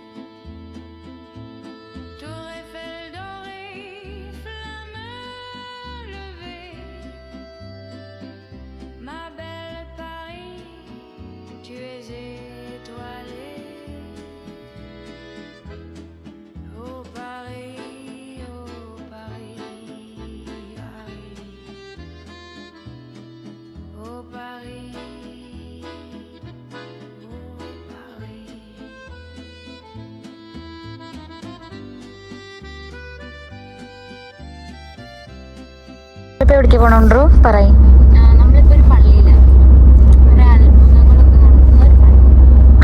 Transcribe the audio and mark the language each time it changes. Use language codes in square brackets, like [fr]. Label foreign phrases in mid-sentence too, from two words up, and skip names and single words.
[fr] Tour Eiffel dorée, flamme levée, ma belle Paris, tu es étoilée. Oh Paris, oh Paris, Paris. Oh Paris, oh Paris. [ml] ഇപ്പൊ എവിടേക്ക് പോണോണ്ടോ പറയും. നമ്മളിപ്പോ ഒരു പള്ളിയിലാണ് ഒരു അത്ഭുതങ്ങളൊക്കെ നടക്കുന്ന ഒരു പള്ളി.